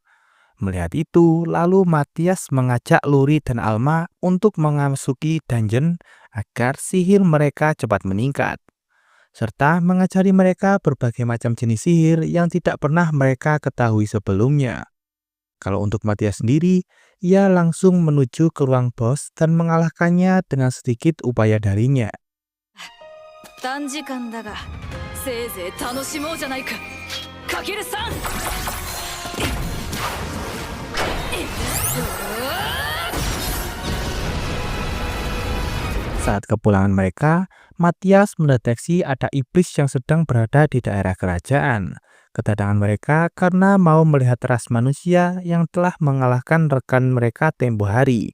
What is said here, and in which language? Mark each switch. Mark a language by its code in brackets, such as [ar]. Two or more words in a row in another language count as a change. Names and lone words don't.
[id] Melihat itu, lalu Matias mengajak Luri dan Alma untuk memasuki dungeon agar sihir mereka cepat meningkat, serta mengajari mereka berbagai macam jenis sihir yang tidak pernah mereka ketahui sebelumnya. Kalau untuk Matias sendiri, ia langsung menuju ke ruang bos dan mengalahkannya dengan sedikit upaya darinya. [ja] 短時間だがせいぜい楽しもうじゃないかかけるさん [id] Saat kepulangan mereka, Matias mendeteksi ada iblis yang sedang berada di daerah kerajaan. Kedatangan mereka karena mau melihat ras manusia yang telah mengalahkan rekan mereka tempo hari.